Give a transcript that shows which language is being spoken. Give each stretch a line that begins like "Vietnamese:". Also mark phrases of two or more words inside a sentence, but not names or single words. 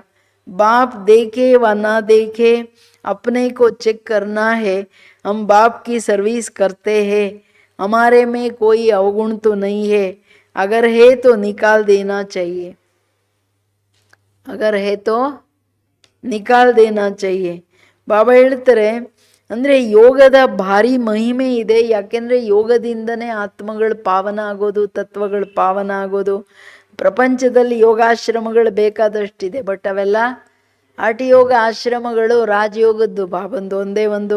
Hindi: बाप देखे व ना देखे, अपने को चेक करना है. हम बाप की सर्विस करते हैं, हमारे में कोई अवगुण तो नहीं है. अगर है तो निकाल देना चाहिए, अगर है तो निकाल देना चाहिए.
Kannada: ಬಾಬಾ ಹೇಳ್ತಾರೆ ಅಂದರೆ ಯೋಗದ ಭಾರಿ ಮಹಿಮೆ ಇದೆ. ಯಾಕೆಂದರೆ ಯೋಗದಿಂದನೇ ಆತ್ಮಗಳು ಪಾವನ ಆಗೋದು, ತತ್ವಗಳು ಪಾವನ ಆಗೋದು. ಪ್ರಪಂಚದಲ್ಲಿ ಯೋಗಾಶ್ರಮಗಳು ಬೇಕಾದಷ್ಟಿದೆ, ಬಟ್ ಅವೆಲ್ಲ ಯೋಗ ಆಶ್ರಮಗಳು ರಾಜಯೋಗದ್ದು ಬಾಬಂದು ಒಂದೇ ಒಂದು.